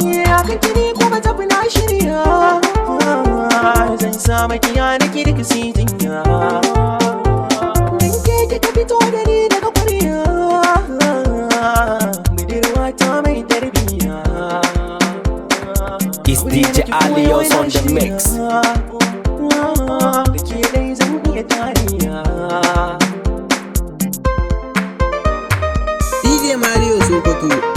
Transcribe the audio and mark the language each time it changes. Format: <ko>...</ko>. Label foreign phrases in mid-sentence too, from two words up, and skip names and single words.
<ha>Ya kake ni kuma tafi na shirya. Zan sa makiya na ki duk su yi jinya. Dan ke kika fito da ni daga ƙwarya. Budurwa ta mai tarbiyya.</ha> <en>It's D J Alias on the mix.</en> <ha>Da ke dai zan iya tariya. D J Mario Sokoto.</ha>